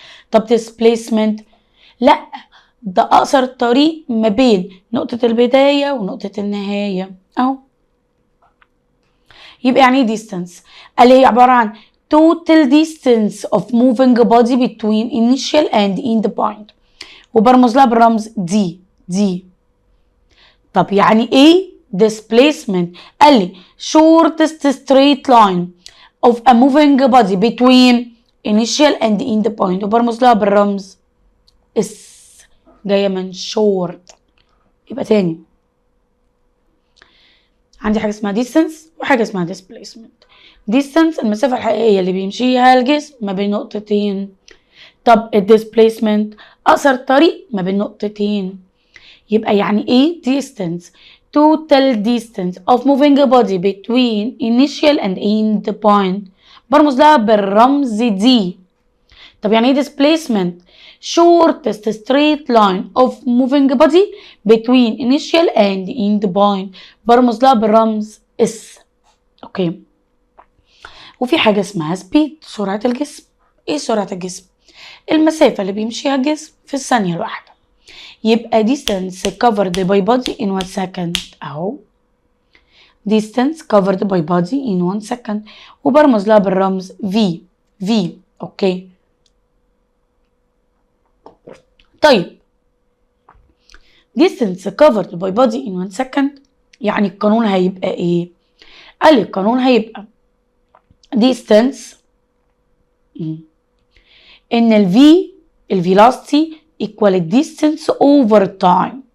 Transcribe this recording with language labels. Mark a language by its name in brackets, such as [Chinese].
[Arabic] طب displacement لا، ده أقصر الطريق ما بين نقطة البداية ونقطة النهاية أهو. يبقى يعني ايه distance؟ قال هي عبارة عن [English] total distance of moving body between initial and end point، [Arabic] وبرمز لها بالرمز دي. طب يعني ايه [English] displacement؟ [Arabic] قال لي [English] shortest straight line of a moving body between initial and end point، [Arabic] وبرمز لها بالرمز اس، جايه من [English] short. [Arabic] يبقى تاني عندي حاجه اسمها distance وحاجه اسمها displacement. distance المسافه الحقيقيه اللي بيمشيها الجسم ما بين نقطتين. طب displacement اقصر طريق ما بين نقطتين. يبقى يعني ايه [English] distance؟ total distance of moving body between initial and end point، [Arabic] برمز لها بالرمز دي. طب يعني ايه [English] displacement؟ shortest straight line of moving body between initial and end point، [Arabic] برمز لها بالرمز اس. اوكي. وفي حاجة اسمها speed، سرعة الجسم. ايه سرعة الجسم؟ المسافة اللي بيمشيها الجسم في الثانية الواحدة. [English] يبقى distance covered by body in 1 second اهو، distance covered by body in 1 second، [Arabic] وبرمز لها بالرمز [English] v. [Arabic] اوكي. طيب distance covered by body in 1 second يعني القانون هيبقى ايه؟ قال لي القانون هيبقى distance ان الفيلوسيتي [English] equal distance over time.